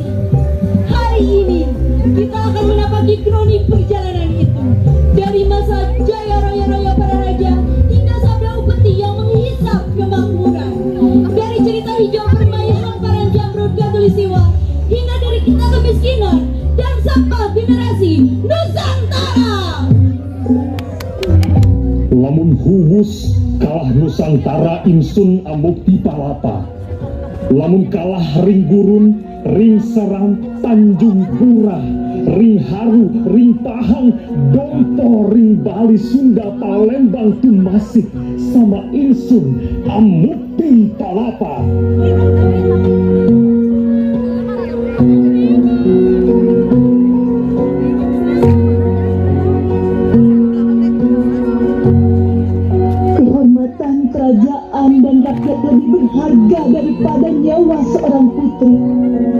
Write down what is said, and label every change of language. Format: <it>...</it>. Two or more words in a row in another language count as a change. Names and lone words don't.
<id>Hari ini kita akan menapaki kronik perjalanan itu, dari masa jaya raya-raya para raja hingga sabda upeti yang menghisap kemakmuran, dari cerita hijau permai hamparan Jamrud Katulistiwa hingga dari kita kemiskinan dan sampah generasi Nusantara.</id> <kaw>Lamun huwus kalah Nusantara insun ambukti palapa, lamun kalah ring gurun, ring serang Tanjung Pura, ring Haru, ring Pahang, Dompo, ring Bali, Sunda, Palembang, Tumasik, sama insun ambukti palapa.</kaw> <id>Kerajaan dan rakyat lebih berharga daripada nyawa seorang putri.</id>